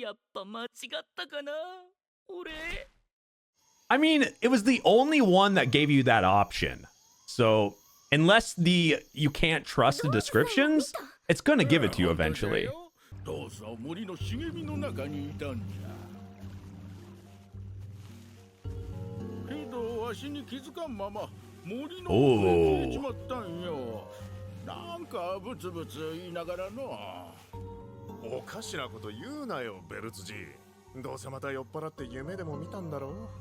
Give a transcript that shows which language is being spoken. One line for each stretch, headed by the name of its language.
Japanese: やっぱ間違ったかな、俺。
English: I mean, it was the only one that gave you that option. So, unless you can't trust the descriptions, it's gonna give it to you eventually.
Japanese: どうぞ森の茂みの中にいたんじゃ。けどわしに気づかんまま森の奥へ消えちまったんよ。なんかブツブツ言いながらの。おかしなこと言うなよ、ベルツジ。どうせまた酔っ払って夢でも見たんだろう。